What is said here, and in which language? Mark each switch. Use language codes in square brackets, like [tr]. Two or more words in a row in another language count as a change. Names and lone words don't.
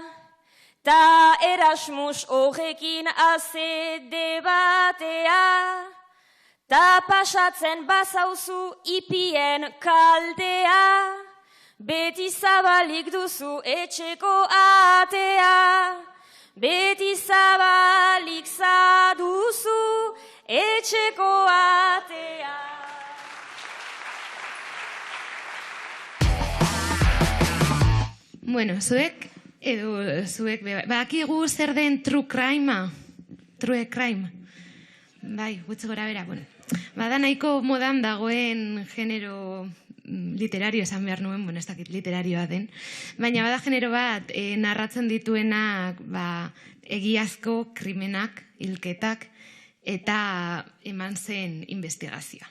[eu] ta Erasmus horrekin aze debatea, ta pasatzen bazauzu ipien kaldea, beti zabalik duzu etxeko atea, beti zabalik zaduzu etxeko atea. Bueno, zuek badakigu zer den [en] true crime? True crime. [eu] Bai, gutxi gora bera, bueno. Bada nahiko modan dagoen genero literario esan behar nuen, bueno, ez dakit literarioa den, baina bada genero bat narratzen dituenak egiazko krimenak, hilketak, eta eman zen investigazioa.